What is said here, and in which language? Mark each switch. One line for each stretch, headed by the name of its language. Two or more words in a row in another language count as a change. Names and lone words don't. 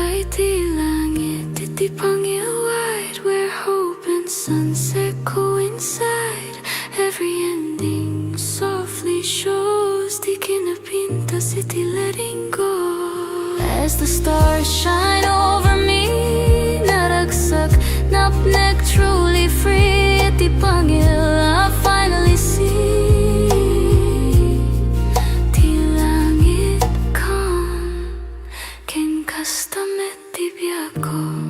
Iloko: di langit,
English: di Pangil wide, where hope and sunset coincide. Every ending softly shows
Iloko: di kinapinta
English: city letting go. As the stars shine over me,
Iloko: naragsak, napnek,
English: truly free. At di Pangil I finally see
Iloko: di langit
English: calm,
Iloko: ken kastamet di biako.